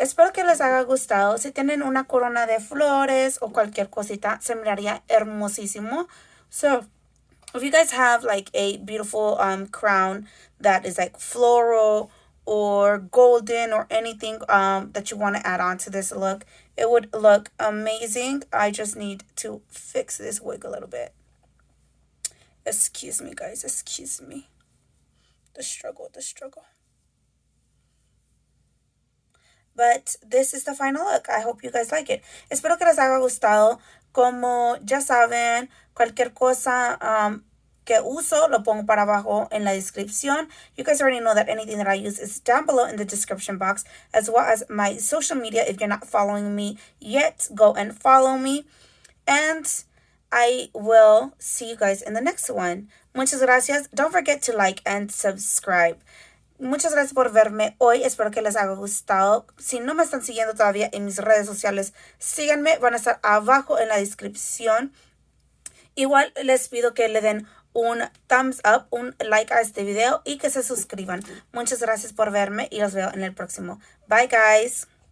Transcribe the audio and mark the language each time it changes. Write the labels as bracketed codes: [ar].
[es] Espero que les haya gustado. Si tienen una corona de flores o cualquier cosita, se miraría hermosísimo. [en] So, if you guys have like a beautiful crown that is like floral or golden or anything that you want to add on to this look, it would look amazing. I just need to fix this wig a little bit. Excuse me, guys. Excuse me. The struggle, the struggle. But this is the final look. I hope you guys like it. [es] Espero que les haya gustado. Como ya saben, cualquier cosa que uso lo pongo para abajo en la descripción. [en] You guys already know that anything that I use is down below in the description box, as well as my social media. If you're not following me yet, go and follow me. And I will see you guys in the next one. Muchas gracias. Don't forget to like and subscribe. [es] Muchas gracias por verme hoy. Espero que les haya gustado. Si no me están siguiendo todavía en mis redes sociales, síganme. Van a estar abajo en la descripción. Igual les pido que le den un thumbs up, un like a este video y que se suscriban. Muchas gracias por verme y los veo en el próximo. Bye, guys.